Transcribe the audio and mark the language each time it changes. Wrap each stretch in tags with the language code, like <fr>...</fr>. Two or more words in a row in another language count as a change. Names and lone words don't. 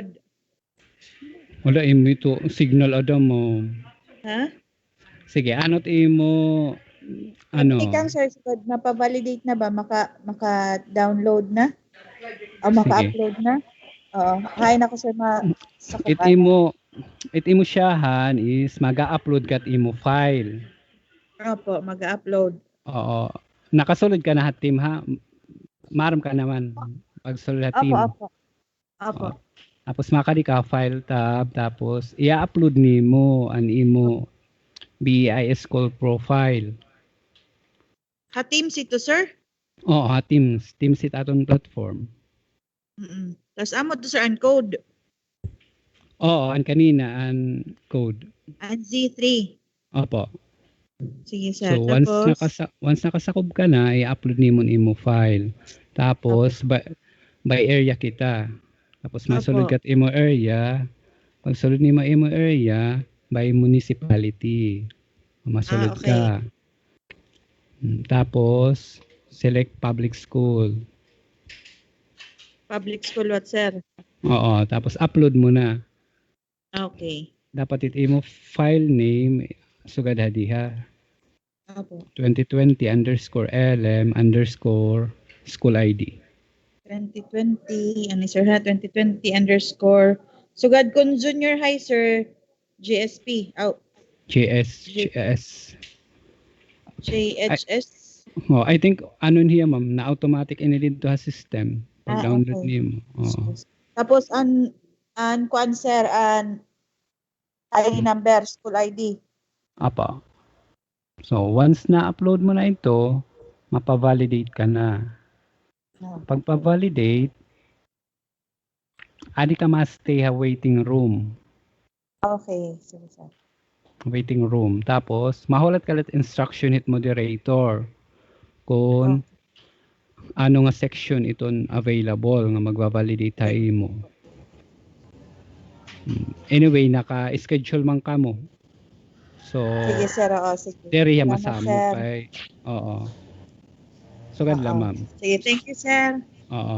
<war>Wala ito signal adam mo. Ha? Sige, ano't imo Ikang, sir, mapa-validate na ba? Maka-download na? O maka-upload na? Oo. Hay na ko, sir, It imo it imo siyahan is maga-upload kat imo file. Opo, mag-upload. Oo. Nakasulod ka na team ha. Maram ka naman pagsulod Opo, team. opo. Opo. Oo. Tapos makadi ka</war> <en>file tab</en> <war>tapos i-upload nimo an imo</war> <en>BEIS school profile.</en> <war>Ha Teams ito, sir? Oo, Teams. Teams it aton platform. Tapos amo to, sir, ang code. Oo, an kanina an code. Ang Z3. Opo. Sige, sir. So Tapos, once nakasakob ka na, i-upload nimo imo file. Tapos</war> <en>by area</en> <war>kita. Tapos masulod Opo. kat imo area. Pag sulod nimo imo area</war> <en>by municipality.</en> <war>Masulod okay. ka. Tapos</war> <en>select public school. Public school what, sir?</en> <war>Oo, tapos upload mo na. Okay. Dapat imo file name sugad hadiha. Opo. 2020_LM_school ID. 2020, ano, sir, ha? 2020 _ Sugad kun</war> <en>junior high,</en> <war>sir, GSP. Oh, JHS. JHS. Oh,</war> <en>I think</en> <war>ano niya ma'am, na automatic ini dito ha system pag download Okay. nimo. Oo. Tapos an kuan, sir, an ID number, school ID. Apa. So once na-upload mo na ito, mapa-validate ka na. Pag pa-validate, adi ka ma-stay ha</war> <en>waiting room.</en> <war>Okay, sige, sir.</war> <en>Waiting room.</en> <war>Tapos mahulat ka let instruction hit moderator kung ano nga section iton available nga magva-validate tayo mo. Anyway, naka-schedule man ka mo. So, Sige, sir. Oo, sige. dere Salamat, masamo sir. kay oo. Sugad lang ma'am. Sige,</war> <en>thank you, sir.</en> <war>Oo.</war>